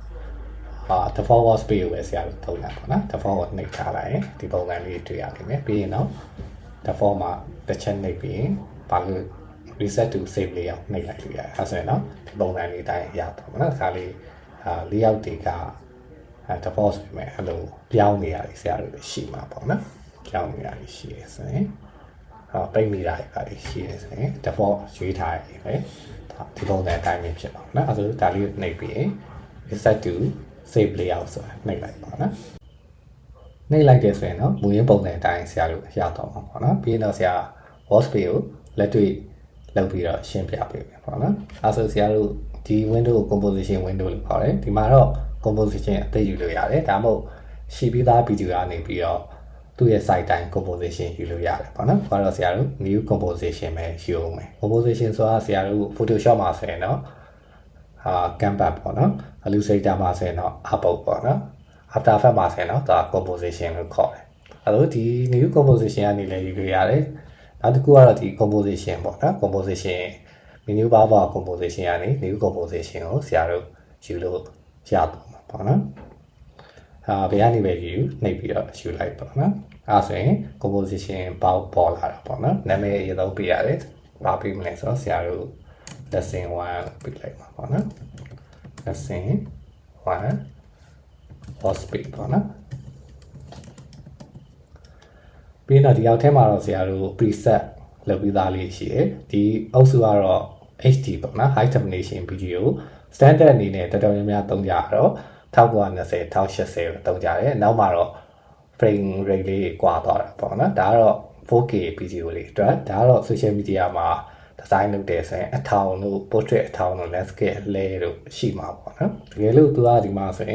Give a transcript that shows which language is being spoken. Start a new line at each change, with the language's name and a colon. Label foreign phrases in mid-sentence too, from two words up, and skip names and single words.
English: default workspace
Burmese: ကိုပဲဆရာတို့သုံးတာပေါ့နော် default ကိုနှိပ်ထားလိုက်ရင်ဒီပုံစံလေးတွေ့ရနိုင်မယ်ပြီးရင်တော့ default မှာတစ်ချက်နှိပ်ပြီးရင်ဘာလို့
English: reset to save layout
Burmese: နှိပ်လိုက်လို့ရတယ်အဲဆိုရင်တော့ဒီပုံစံလေးတိုင်းရတော့မနော်ဒါလေးlayout တွေက default ဆိုပေမဲ့အဲ့လိုပြောင်းနေရတယ်ဆရာတို့ရှိမှာပေါ့နော်ပြောင်းနေရတယ်ရှိရဆိုရင်ပိတ်မိတာတွေရှိရဆိုရင် default ရွေးထားရတယ်ပဲဒီပုံစံအ တိုင်းပဲဖြစ်ပါနော်အဲဆိုဒါလေးနှိပ်ပြီးရင်
English: reset to save layout
Burmese: ဆိုတာနှိပ်လိုက်ပါနော်နှိပ်လိုက်တယ်ဆိုရင်တော့မူရင်းပုံ စံအတိုင်းဆရာတို့ရတော့မှာပေါ့နော်ပြီးရင်တော့ဆရာ workspace ကိုလက်တွေ့လုပ်ပြီးတော့ရှင်းပြပေးမယ်ပေါ့နော်အဲဆိုဆရာတို့ဒီ window ကို
English: composition window
Burmese: လို့ခေါ်တယ်ဒီမှာတော့ composition အသိယူလို့ရတယ်ဒါမှမဟုတ်ရှိပြီးသား video ကနေပြီးတော့သူ့ရဲ့ site တိုင်း composition ယူလို့ရတယ်ပေါ့နော်ဘာလို့ဆရာတို့
English: new composition
Burmese: ပဲယူအောင်မယ် composition ဆိုတာဆရာတို့ Photoshop မှာဆိုရင်တော့ Canva ပေါ့နော် Illustrator မှာဆိုရင်တော့ Adobe ပေါ့နော် After Effects မှာဆိုရင်တော့ဒါ composition လို့ခေါ်တယ်အဲ့တော့ဒီ
English: new composition
Burmese: ကနေ လည်းယူလို့ရတယ်နောက်တစ်ခုကတော့ဒီ composition ပေါ့နော်
English: composition menu bar
Burmese: ပါ composition ကနေ
English: new composition
Burmese: ကိုဆရာတို့ယူလို့ရတော့မှာပေါ့နော်ဘယ်ကနေပဲယူနှိပ်ပြီးတော့ယူလိုက်ပေါ့နော်အဲဆိုရင် composition ပေါက်ပေါ်လာတာပေါ့နော်နာမည်အရင်ဆုံးပေးရတယ်ဘာပေးမလဲဆိုတော့ဆရာတို့ lesson 1ပေးလိုက်ပါပေါ့နော်
English: lesson 1 workspace
Burmese: ပေါ့နော် ပြီးတော့ဒီအောက်ထဲမှာတော့ဆရာတို့ preset လုပ်ပြီးသားလေးရှိတယ်ဒီအုပ်စုကတော့ HD ပေါ့နော်
English: high definition video standard
Burmese: အနေနဲ့တော်တော်များများသုံးကြတော့1920 1080ကိုသုံးကြ တယ်နောက်မှာတော့
English: frame rate
Burmese: လေးကွာသွားတာပေါ့နော်ဒါကတော့
English: 4K video
Burmese: လေးအတွက်ဒါကတော့
English: social media
Burmese: မှာ design လုပ်တယ်ဆိုရင်အ ထောင်တို့ portrait အထောင်တို့ landscape အလဲတို့ရှိမှာပေါ့နော်တကယ်လို့သူကဒီမှာဆိုရင်